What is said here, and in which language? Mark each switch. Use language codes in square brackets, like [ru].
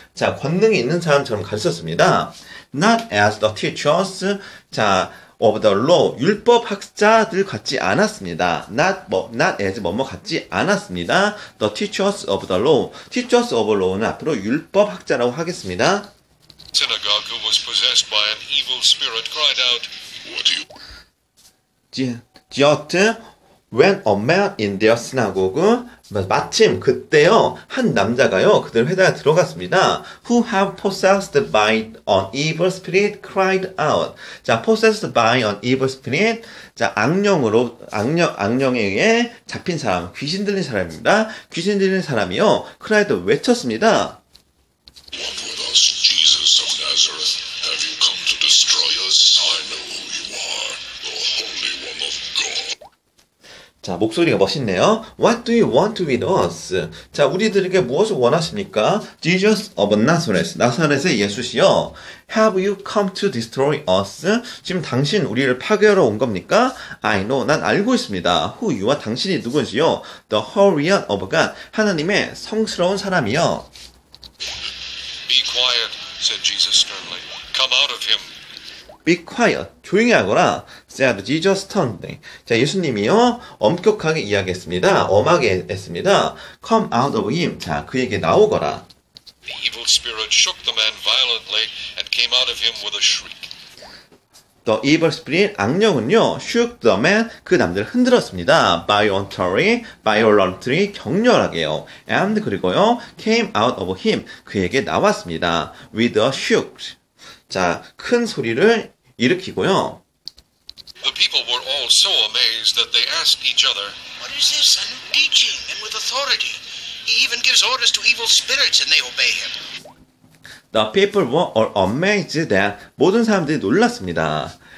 [ko] 자, 권능이 있는 사람처럼 가르쳤습니다. [en] Not as the teachers. 자, of the law. [ko] 율법 학자들 같지 않았습니다. not as 뭐뭐 같지 않았습니다. [en] The teachers of the law. [ko] Teachers of law는 앞으로 율법 학자라고 하겠습니다. [en] synagogue who was possessed by an evil spirit cried out, What do you... Just when a man in their synagogue, [ko] 마침 그때요, 한 남자가요, 그들 회당에 들어갔습니다. [en] Who have possessed by an evil spirit cried out. 자, possessed by an evil spirit. [ko] 자, 악령에 의해 잡힌 사람, 귀신 들린 사람입니다. 귀신 들린 사람이요, cried 외쳤습니다. [en] What with us, Jesus of Nazareth? Have you come to destroy us? I know who you are, the Holy One of God. [ko] 자, 목소리가 멋있네요. [en] What do you want with us? [ko] 자, 우리들에게 무엇을 원하십니까? [en] Jesus of Nazareth. [ko] 나사렛의 예수시여. [en] Have you come to destroy us? [ko] 지금 당신 우리를 파괴하러 온 겁니까? [en] I know. [ko] 난 알고 있습니다. Who you와 당신이 누군지요? [en] The Holy One of God. [ko] 하나님의 성스러운 사람이요. [en] Be quiet, said Jesus sternly. Come out of him. Be quiet. [ko] 조용히 하거라. [en] said Jesus sternly. [ko] 자, 예수님이요, 엄격하게 이야기했습니다. 엄하게 했습니다. [en] Come out of him. [ko] 자, 그에게 나오거라. [en] The evil spirit shook the man violently and came out of him with a shriek. The evil spirit, 악령은요, shook the man, [ko] 그 남자를 흔들었습니다. [en] violently, 격렬하게요. And 그리고요, came out of him, [ko] 그에게 나왔습니다. [en] with a shook. [ko] 자, 큰 소리를 일으키고요. [en] The people were all so amazed that they asked each other, What is this? A new teaching and with authority. He even gives orders to evil spirits and they obey him. The people were all amazed that [ko] 모든 사람들이 놀랐습니다.